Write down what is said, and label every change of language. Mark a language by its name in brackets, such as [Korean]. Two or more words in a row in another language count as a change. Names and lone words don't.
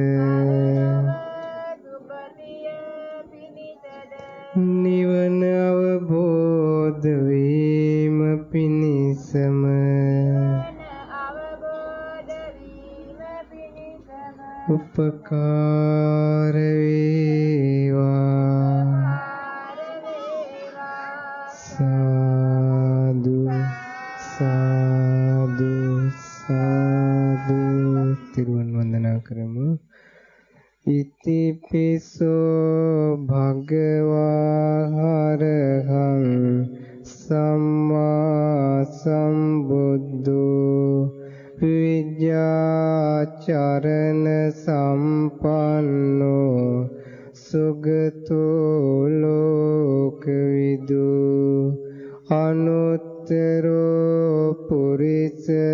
[Sinhala] නිවන අවබෝධ වීම පිණිසම උපකාර වේවා [Pali] සාදු සාදු සාදු [Sinhala] තිරුවන් වන්දනා කරමු [Pali] ඉතිපිසෝ භගවා හරහං සම්මා සම්බුද්ධෝ විද්‍යාචරණ සම්පන්නෝ සුගතෝ ලෝකවිදු අනුත්තරෝ පුරිස